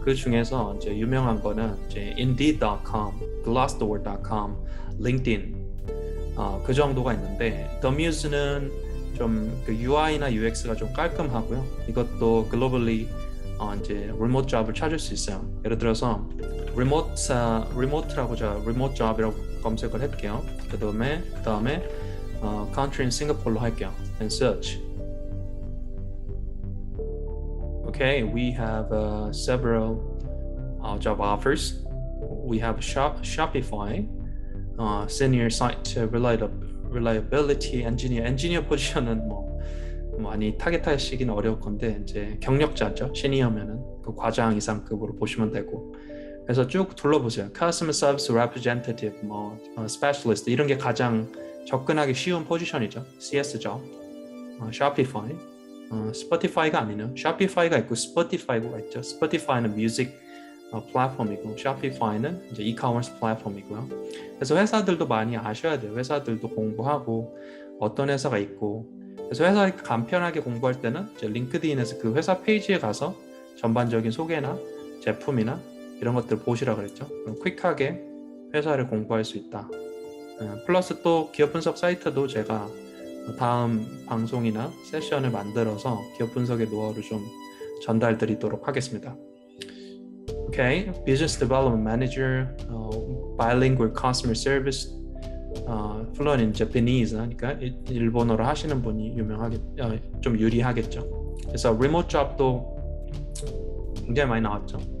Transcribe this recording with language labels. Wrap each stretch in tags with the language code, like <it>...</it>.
<ko>그 중에서 이제 유명한 거는 이제 indeed.com, glassdoor.com, linkedin 그 정도가 있는데, themuse는 좀 그 UI나 UX가 좀 깔끔하고요. 이것도 글로벌리 이제 리모트 잡을 찾을 수 있어요. 예를 들어서 리모트라고 제가 리모트 잡이라고 검색을 할게요. 그 다음에</ko> <en>country in Singapore</en> <ko>로 할게요.</ko> <en>and search. Okay, we have several job offers. We have Shopify, senior site reliability engineer.</en> <ko>엔지니어 포지션은 뭐 많이 타겟하시기는 어려울 건데 이제 경력자죠. 시니어면은 그 과장 이상급으로 보시면 되고. 그래서 쭉 둘러보세요. Customer Service Representative, 뭐 Specialist 이런 게 가장 접근하기 쉬운 포지션이죠. CS job. Shopify, Spotify가 아니네요. Shopify가 있고 Spotify가 있죠. Spotify는 뮤직 플랫폼이고 Shopify는 이제 e-commerce 플랫폼이고요. 그래서 회사들도 많이 아셔야 돼요. 회사들도 공부하고 어떤 회사가 있고. 그래서 회사 간편하게 공부할 때는 이제 링크드인에서 그 회사 페이지에 가서 전반적인 소개나 제품이나 이런 것들 보시라 그랬죠. 그럼 퀵하게 회사를 공부할 수 있다. 플러스 또 기업 분석 사이트도 제가 다음 방송이나 세션을 만들어서 기업 분석의 노하우를 좀 전달 드리도록 하겠습니다.</ko> <en>Okay, Business Development Manager, Bilingual Customer Service, fluent in Japanese,</en> <ko>그러니까 일본어로 하시는 분이 좀 유리하겠죠. 그래서 remote job도 굉장히 많이 나왔죠.</ko>